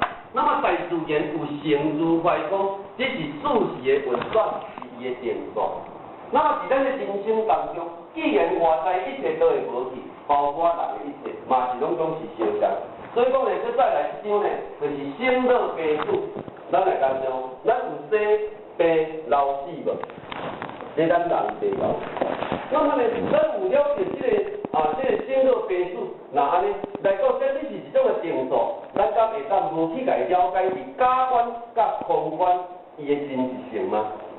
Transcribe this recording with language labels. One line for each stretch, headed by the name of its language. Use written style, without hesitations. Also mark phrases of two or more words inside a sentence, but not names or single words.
Min Nan Chinese: 那么在自然有成住坏空，这是自时的运转，是伊的定数。那么在咱的人生当中，既然外在一切都会无去，包括人的一切，嘛是拢讲是相共。所以讲呢，再来一张呢，就是生老病死。咱来讲讲，咱有生病老死无？这咱人袂有。那么呢，咱有了解这个这个生老病死，那安尼来讲，这是一种的定数，咱敢会当无去来了解是假观甲空观伊的真实性吗？